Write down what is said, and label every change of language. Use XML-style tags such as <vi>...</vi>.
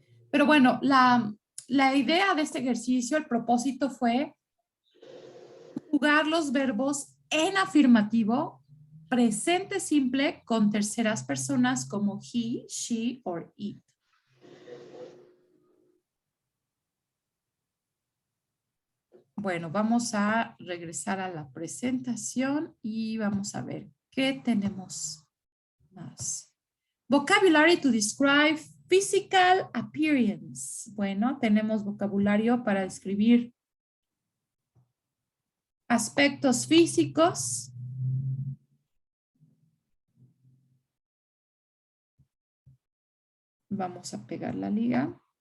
<es>Pero bueno, la idea de este ejercicio, el propósito fue jugar los verbos en afirmativo, presente simple con terceras personas como he, she or it. Bueno, vamos a regresar a la presentación y vamos a ver qué tenemos más.</es> <en>Vocabulary to describe physical appearance.</en> <es>Bueno, tenemos vocabulario para describir aspectos físicos. Vamos a pegar la liga.</es>